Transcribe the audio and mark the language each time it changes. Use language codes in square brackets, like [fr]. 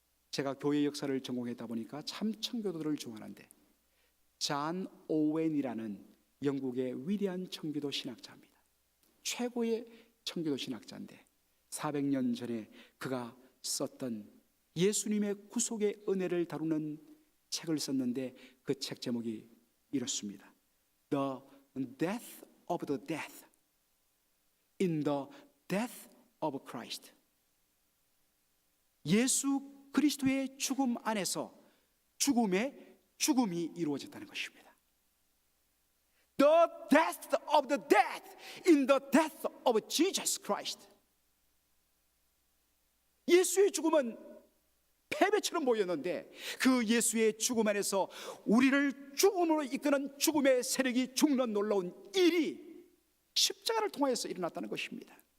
[ko] 제가 교회 역사를 전공했다 보니까 참 청교도들을 좋아하는데, 잔 오웬이라는 영국의 위대한 청교도 신학자입니다. 최고의 청교도 신학자인데 400년 전에 그가 썼던 예수님의 구속의 은혜를 다루는 책을 썼는데 그 책 제목이 이렇습니다. [en] The Death of the Death in the Death of Christ. [ko] 예수 그리스도의 죽음 안에서 죽음의 죽음이 이루어졌다는 것입니다. [en] The death of the death in the death of Jesus Christ. [ko] 예수의 죽음은 패배처럼 보였는데 그 예수의 죽음 안에서 우리를 죽음으로 이끄는 죽음의 세력이 죽는 놀라운 일이 십자가를 통해서 일어났다는 것입니다.